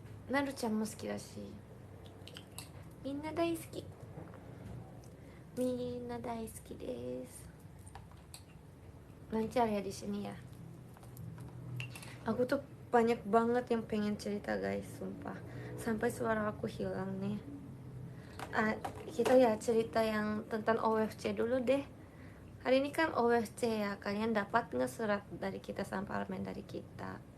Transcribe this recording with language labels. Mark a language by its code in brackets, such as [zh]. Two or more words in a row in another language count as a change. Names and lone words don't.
[ja] なるちゃんも好きだし、みんな大好き、みんな大好きです。 [id] Lancar ya di sini ya. Aku tuh banyak banget yang pengen cerita guys, sumpah. Sampai suara aku hilang nih. Kita ya cerita yang tentang OFC dulu deh. Hari ini kan OFC ya, kalian dapat nggak surat dari kita sama parlemen dari kita?